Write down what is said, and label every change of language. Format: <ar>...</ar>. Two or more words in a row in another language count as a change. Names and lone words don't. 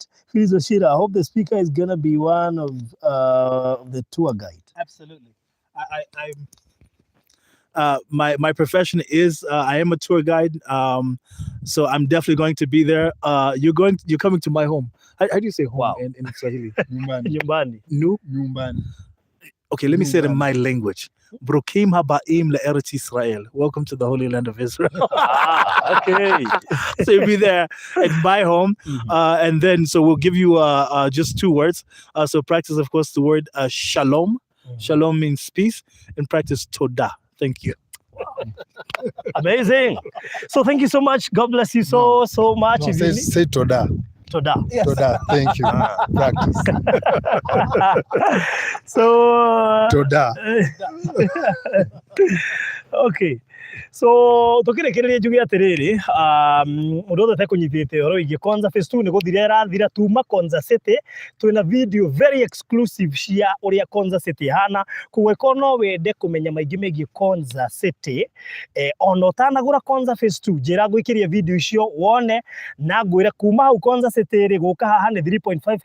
<en>Phyllis Wachira, I hope the speaker is gonna be one of the tour guide. Absolutely. My profession is I am a tour guide, so I'm definitely going to be there. You're coming to my home. How do you say home in Swahili? Nyumbani. Nyumbani. Okay, let me say it in my language.</en> <he>ברוכים הבאים לארץ ישראל.</he> <en>Welcome to the Holy Land of Israel. Okay. So you'll be there at my home, and then so we'll give you just 2 words. So practice, of course, the word shalom. Shalom means peace, and practice todah. Thank you. Wow. Amazing. So thank you so much. God bless you so much. No, say todah. Todah. Yes. Todah. Thank you. Practice. So todah. Okay.</en> <ki>So tukirekereria njuge atiriri undu othe kunyithite horo wigie Konza Phase 2 ni guthira irathira tuma Konza City twina video</ki> <en>very exclusive</en> <ki>cia uria Konza City hana kuweko no wende kumenya maingi megie Konza City ona utanagura Konza Phase 2 njira gwikiria video icio wone na ngwire kuma hau Konza City ri</ki>